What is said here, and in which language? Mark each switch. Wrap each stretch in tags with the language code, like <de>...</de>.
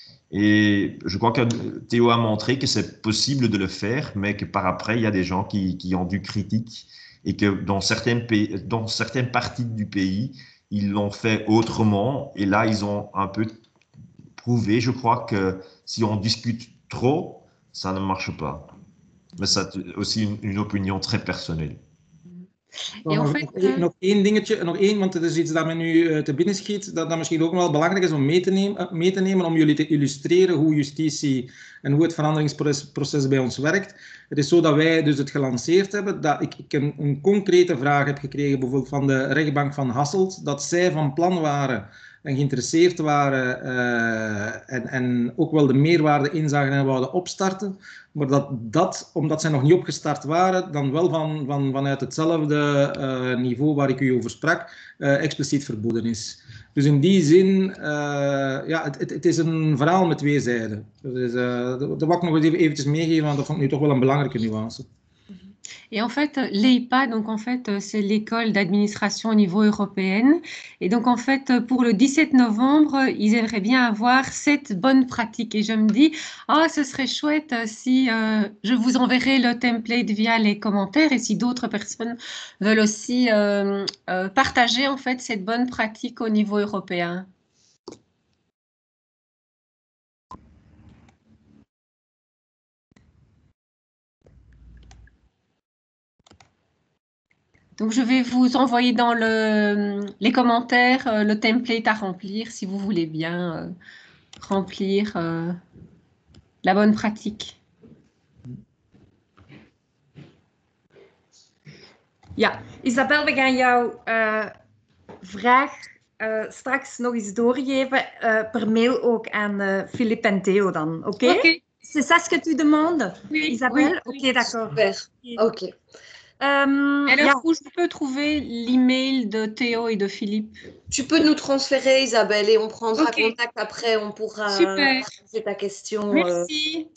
<fr>Et je crois que Théo a montré que c'est possible de le faire, mais que par après, il y a des gens qui ont du critique et que dans certaines parties du pays, ils l'ont fait autrement. Et là, ils ont un peu prouvé, je crois, que si on discute trop, ça ne marche pas.</fr> <nl>Maar dat is</nl> <fr>aussi</fr> <nl>een</nl> <fr>opinion très personnelle.</fr> <nl>Nog één dingetje, want het is iets dat me nu te binnen schiet, dat misschien ook wel belangrijk is om mee te nemen, om jullie te illustreren hoe justitie en hoe het veranderingsproces bij ons werkt. Het is zo dat wij dus het gelanceerd hebben, dat ik een concrete vraag heb gekregen, bijvoorbeeld van de rechtbank van Hasselt, dat zij van plan waren en geïnteresseerd waren en ook wel de meerwaarde inzagen en wouden opstarten, maar dat omdat zij nog niet opgestart waren, dan wel vanuit hetzelfde niveau waar ik u over sprak, expliciet verboden is. Dus in die zin, het is een verhaal met twee zijden. Dus, dat wil ik nog eens eventjes meegeven, want dat vond ik nu toch wel een belangrijke nuance.</nl> <fr>Et en fait, l'EIPA, donc en fait, c'est l'école d'administration au niveau européen. Et donc en fait, pour le 17 novembre, ils aimeraient bien avoir cette bonne pratique. Et je me dis, ah, ce serait chouette si je vous enverrai le template via les commentaires et si d'autres personnes veulent aussi partager en fait cette bonne pratique au niveau européen. Donc, je vais vous envoyer dans les commentaires le template à remplir si vous voulez bien remplir la bonne pratique.</fr> <nl>Ja, Isabel, we gaan jouw vraag straks nog eens doorgeven, per mail ook aan Philippe en Theo dan, oké? Ok.</nl> <fr>C'est ça ce que tu demandes, Oui, Isabelle? oui. Ok, d'accord. Super. Ok. Alors, où je peux trouver l'email de Théo et de Philippe? Tu peux nous transférer, Isabelle, et on prendra Ok. contact après. On pourra Super. poser ta question Merci.</fr>